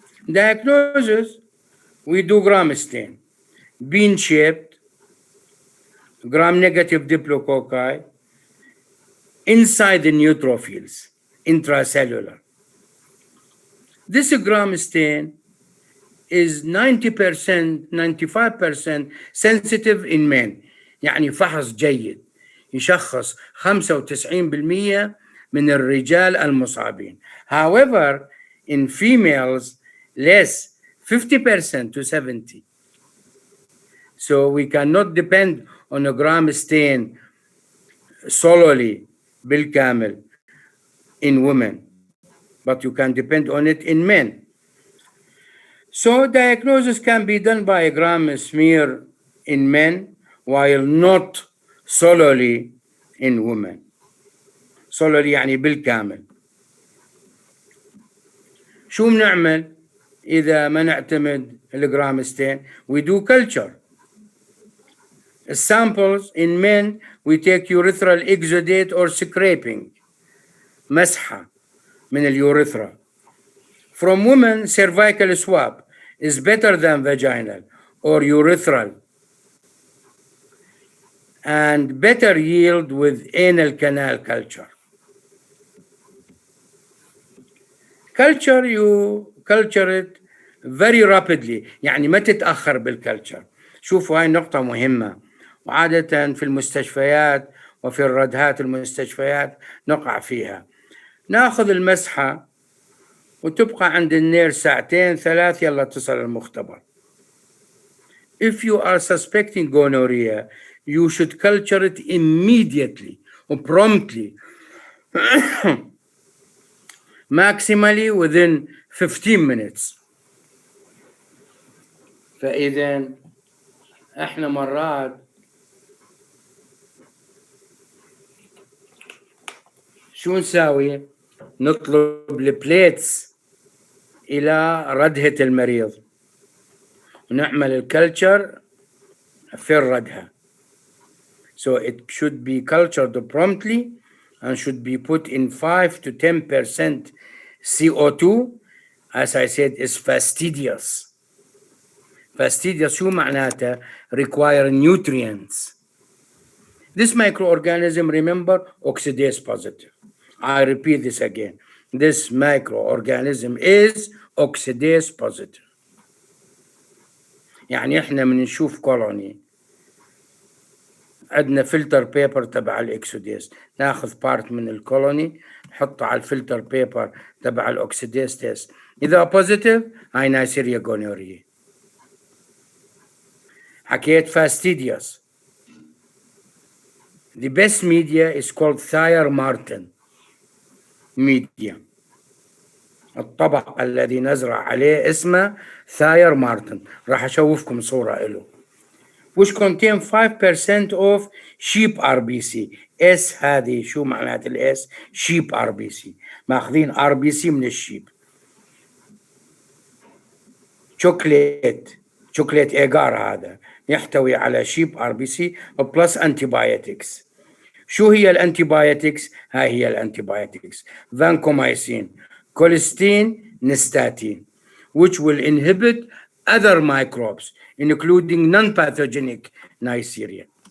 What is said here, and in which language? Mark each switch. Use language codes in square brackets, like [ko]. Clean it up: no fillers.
[en] Diagnosis, we do gram stain. Bean-shaped, gram-negative diplococci inside the neutrophils, intracellular. This gram stain is 90%, 95% sensitive in men. [ar] يعني فحص جيد يشخص 95% من الرجال المصابين. [en] However, in females, less, 50% to 70%. So we cannot depend on a gram stain solely [ar] بالكامل [en] in women, but you can depend on it in men. So diagnosis can be done by a gram smear in men, while not solely in women. [ar] solely يعني بالكامل. شو بنعمل إذا ما نعتمد الجرام ستين؟ [en] We do culture. Samples in men, we take urethral exudate or scraping, [ar] مسحة من [en] الurethra. From women, cervical swab is better than vaginal or urethral, and better yield with anal canal culture. Culture, you culture it very rapidly، [ar] يعني ما تتأخر بالكلتشر. شوفوا هاي نقطة مهمة، وعادة في المستشفيات وفي الردهات المستشفيات نقع فيها. ناخذ المسحة وتبقى عند النير ساعتين ثلاث، يلا اتصل المختبر. [en] If you are suspecting gonorrhea, you should culture it immediately or promptly, maximally within 15 minutes. [ar] فإذا احنا مرات شو نساوي؟ نطلب البليتس إلى ردهة المريض ونعمل الكلتشر في الردهة. [en] So it should be cultured promptly and should be put in 5 to 10% CO2. As I said, is fastidious. Fastidious [ar] شو معناته؟ [en] Require nutrients. This microorganism, remember, oxidase positive. I repeat this again. This microorganism is oxidase positive. [ar] يعني احنا من نشوف كولوني عندنا فلتر بيبر تبع الاكسوديس، ناخذ بارت من الكولوني نحطه على الفلتر بيبر تبع الاكسيديز تيست، إذا positive هاي نيسيريا gonorrhea. حكيت fastidious. [en] The best media is called Thayer-Martin media. [ar] الطبق الذي نزرع عليه اسمه Thayer-Martin. راح أشوفكم صورة له. [en] Which contain 5% of sheep RBC. [ar] S هذه شو معنات الاس؟ sheep RBC. ماخذين RBC من الشيب. شوكليت ايجار هذا يحتوي على شيب RBC بلس انتيبايوتكس. شو هي الانتيبايوتكس؟ هاي هي الانتيبايوتكس: vancomycin, كوليستين, نستاتين, [en] which will inhibit other microbes including non-pathogenic Neisseria.